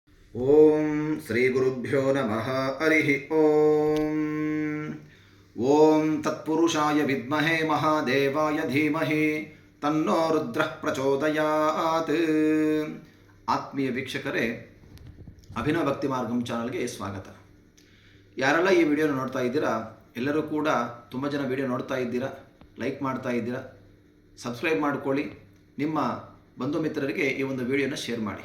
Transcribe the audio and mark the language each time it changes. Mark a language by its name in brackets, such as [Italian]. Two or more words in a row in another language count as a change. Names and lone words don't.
[Sanskrit] ಓಂ ಶ್ರೀ ಗುರುಭ್ಯೋ ನಮಃ ಹರಿ ಓಂ. ಓಂ ತತ್ಪುರುಷಾಯ ವಿದ್ಮಹೇ ಮಹಾದೇವಾಯ ಧೀಮಹಿ ತನ್ನೋ ರುದ್ರಃ ಪ್ರಚೋದಯಾತ್. [Kannada] ಆತ್ಮೀಯ ವೀಕ್ಷಕರೇ, ಅಭಿನವ ಭಕ್ತಿ ಮಾರ್ಗಂ ಚಾನಲ್ಗೆ ಸ್ವಾಗತ. ಯಾರೆಲ್ಲ ಈ ವಿಡಿಯೋನ ನೋಡ್ತಾ ಇದ್ದೀರಾ, ಎಲ್ಲರೂ ಕೂಡ ತುಂಬ ಜನ ವಿಡಿಯೋ ನೋಡ್ತಾ ಇದ್ದೀರಾ, ಲೈಕ್ ಮಾಡ್ತಾ ಇದ್ದೀರಾ, ಸಬ್ಸ್ಕ್ರೈಬ್ ಮಾಡ್ಕೊಳ್ಳಿ. ನಿಮ್ಮ ಬಂಧು ಮಿತ್ರರಿಗೆ ಈ ಒಂದು ವಿಡಿಯೋನ ಶೇರ್ ಮಾಡಿ.